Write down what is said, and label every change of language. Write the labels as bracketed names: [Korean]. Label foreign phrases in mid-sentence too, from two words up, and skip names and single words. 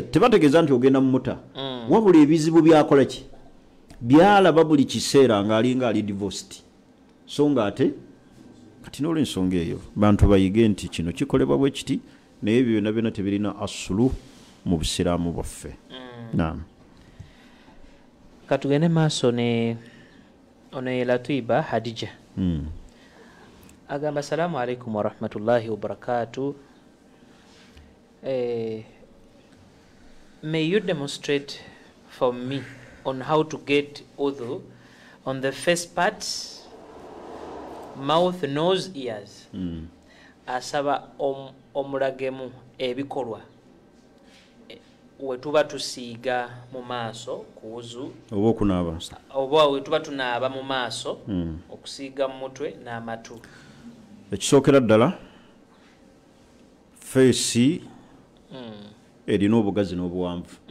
[Ganda] Tebategeeza nti ogenda mu muta wabula ebizibu byakola ki byalaba buli kiseera ng'ali divorced so nga ate kati n'olw'ensonga eyo bantu bayige nti kino kikolebwa bwe kiti naye ebyo byonna byonna tebirina asulu mu busiraamu bwaffe. Naam. Katugende maaso ne ono ye Latiba Hadija. [Arabic] Agamba السلام عليكم ورحمة الله وبركاته. [English] May you demonstrate for me on how to get udhu on the first part, mouth, nose, ears. [Ganda] Asaba omulagemu ebikolwa wetuba tusiiga mu maaso kuwuzu oba okunaaba oba wetuba tunaaba mu maaso okusiiga mu mutwe n'amatu. Ekisookera ddala feesi erina obugazi n'obuwanvu.